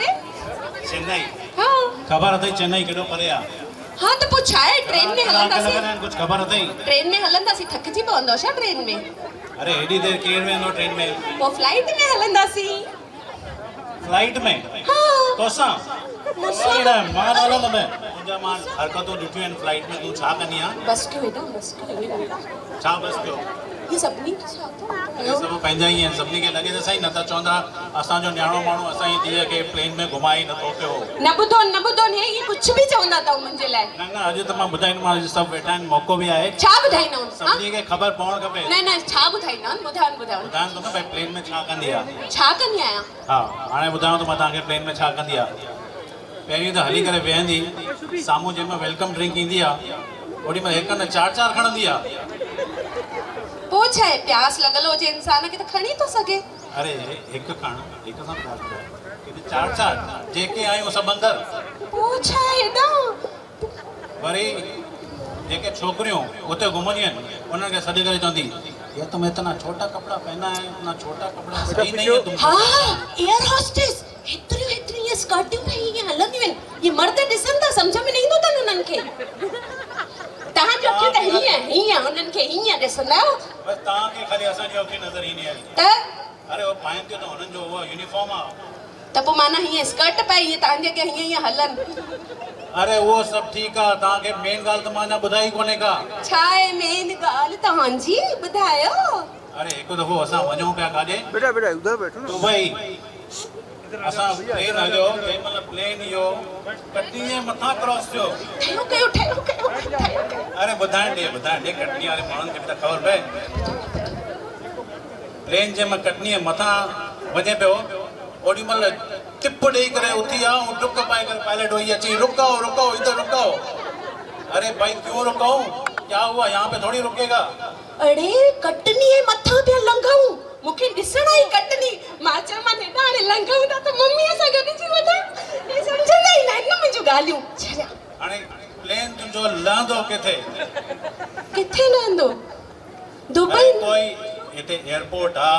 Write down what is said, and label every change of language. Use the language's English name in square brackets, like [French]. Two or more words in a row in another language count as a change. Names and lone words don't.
[Sindhi] चेन्नई? हां खबर अथई चेन्नई केडो परे आ? हां त पो छाए ट्रेन में हलंदासी। कुछ खबर अथई? ट्रेन में हलंदासी थकजी पवंदो छा ट्रेन में? अरे एडी देर केर वेंदो ट्रेन में? पो फ्लाइट में हलंदासी। फ्लाइट में? हां तोसा मुसा मां हलंदो मैं मुंजा मां हरकतों ॾिठियूं आहिनि फ्लाइट में। तूं छा कंदी आ? [Hindi] बस क्यों बेटा बस क्यों [Sindhi] छा बस कयो? [Hindi] ये सभनी के साथ [Sindhi] ये सब पंहिंजा ई आहिनि। सभिनी खे लॻे त सही न त चवंदा असांजो न्याणो माण्हू असांजी धीअ खे प्लेन में घुमाए नथो पियो। न ॿुधो हे ये कुछ भी चवंदा अथव मुंहिंजे लाइ। न अॼु त मां ॿुधाईंदोमांव। अॼु सभु वेठा आहिनि मौक़ो बि आहे। छा ॿुधाईंदा सभिनी खे ख़बर पवणु खपे। न छा ॿुधाईंदा ॿुधायो ॿुधायां थो न भई प्लेन में छा कंदी आहे। छा कंदी आहियां? हा हाणे ॿुधायांव थो मां तव्हांखे प्लेन में छा कंदी आहे। पहिरीं त हली करे वेहंदी, साम्हूं जंहिंमहिल वेलकम ड्रिंक ईंदी आहे ओॾी महिल हिक न चार खणंदी आहे। पो छा आहे प्यास लॻल हुजे इंसान खे त खणी थो सघे। अरे हिकु खण हिकु सां चार जेके आहियूं सभु अंदरि। पो छा आहे हेॾा वरी जेके छोकिरियूं उते घुमंदियूं आहिनि उन्हनि खे सॾु करे चवंदी [Hindi] ये तुम इतना छोटा कपड़ा पहना है, इतना छोटा कपड़ा सही नहीं है तुमको। [Sindhi] हाँ [English] air hostess [Sindhi] हेतिरियूं ये स्कर्टियूं भाई ये हलंदियूं आहिनि। ये मर्द ॾिसनि था सम्झ में न ईंदो अथनि उन्हनि खे। तव्हां जो अखियूं त हीअं उन्हनि खे हीअं ॾिसंदा आहियो। बसि तव्हांखे खाली असांजी अखियूं नज़र ईंदी आहे त अरे वो पाइनि थियूं त हुननि जो उहा यूनिफॉर्म आहे। त पोइ माना हीअं स्कर्ट पाए हीअं तव्हांजे अॻियां हीअं हलनि। अरे उहो सभु ठीकु आहे। तव्हांखे मेन ॻाल्हि त मां अञा ॿुधाई कोन्हे का। छा आहे मेन ॻाल्हि तव्हांजी ॿुधायो। अरे हिकु दफ़ो असां वञूं पिया काॾे [Hindi] बेटा उधर बैठो ना। [Sindhi] दुबई। असां प्लेन हलियो तंहिं महिल प्लेन इहो कटनी जे मथां क्रॉस थियो। ठहियो कयो अरे ॿुधाइण ॾे कटनी वारे माण्हुनि खे बि त ख़बर पए। प्लेन जंहिंमहिल कटनी जे मथां वञे पियो ओॾी महिल टिप ॾेई करे उथी आहे ऐं डुक पाए करे पायलट वही अची रुको [Hindi] इधर रुको। अरे भाई क्यों रुकाऊं? क्या हुआ? यहाँ पे थोड़ी रुकेगा। [Sindhi] अरे कटनी जे मथां पिया लंघऊं। मूंखे ॾिसण आई कटनी। मां चयो मां हेॾा हाणे लंघऊं था त मम्मीअ सां गॾिजी वञां। हे सम्झंदा ई न आहिनि न मुंहिंजूं ॻाल्हियूं। हाणे प्लेन तुंहिंजो लहंदो किथे लहंदो? दुबई। कोई हिते एयरपोर्ट आहे।